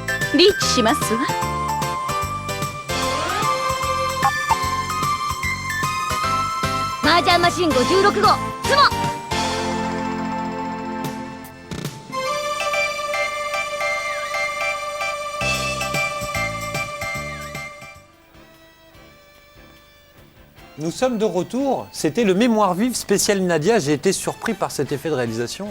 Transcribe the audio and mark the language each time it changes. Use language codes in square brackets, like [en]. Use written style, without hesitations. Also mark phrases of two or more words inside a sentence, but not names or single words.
[ja] リーチしますわ。麻雀マシン56号ツモ。 [fr] Nous sommes de retour, c'était le Mémoire vive spécial Nadia, j'ai été surpris par cet effet de réalisation.